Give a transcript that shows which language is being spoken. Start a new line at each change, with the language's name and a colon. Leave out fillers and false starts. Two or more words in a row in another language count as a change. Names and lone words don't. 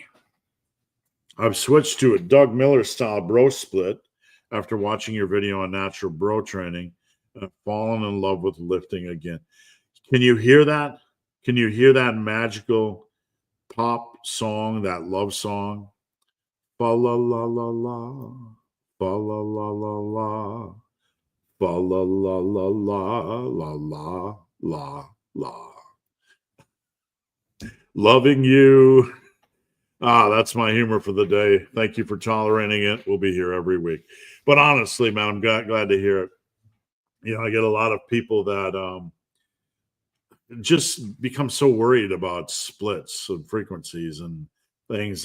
English: I've switched to a Doug Miller style bro split after watching your video on natural bro training, and I've fallen in love with lifting again. Can you hear that? Can you hear that magical pop song, that love song? Fa la la la la, fa la la la la, fa la la la la la la la la. Loving you. That's my humor for the day. Thank you for tolerating it. We'll be here every week. But honestly, man, I'm glad to hear it. I get a lot of people that just become so worried about splits and frequencies and things.